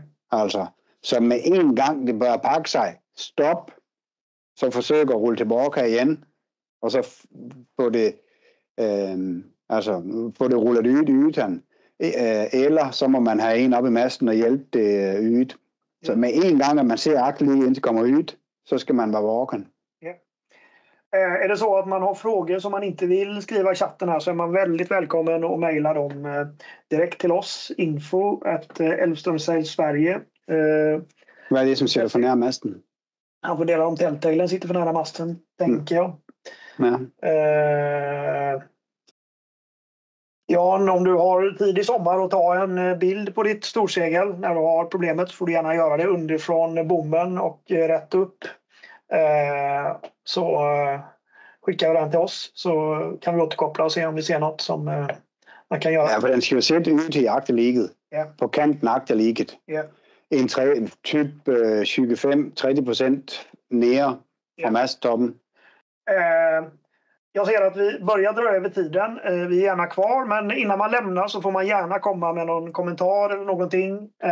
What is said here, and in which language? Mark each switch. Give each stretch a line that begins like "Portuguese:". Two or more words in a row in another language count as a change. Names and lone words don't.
Danish: Altså, så med en gang det bør pakke sig, stop, så forsøger at rulle tilbage igen, og så få det rullet ud i yden. Eller så må man have en op i masten og hjælpe det ydet. Så med en gang, at man ser agterlig indtil det kommer ud, så skal man være våken. Yeah.
Swedish: Är det så att man har frågor som man inte vill skriva i chatten här, så är man väldigt välkommen att mejla dem direkt till oss, info@Elvström-Sverige. Vad är det som sitter för nära masten? Han får dela om tältteglen, sitter för nära masten, tänker jag. Ja. Jan, om du har tid i sommar och ta en bild på ditt storsegel när du har problemet, så får du gärna göra det underifrån bommen och rätt upp. Så skickar vi den till oss, så kan vi återkoppla och se om vi ser något som man kan göra.
Danish: Ja, for den skal jo sætte ud til agterligget. Ja. På kanten agterligget. Ja. En typ 25-30% nere fra masttoppen.
Swedish: Jag ser att vi börjar dra över tiden. Vi är gärna kvar, men innan man lämnar så får man gärna komma med någon kommentar eller någonting.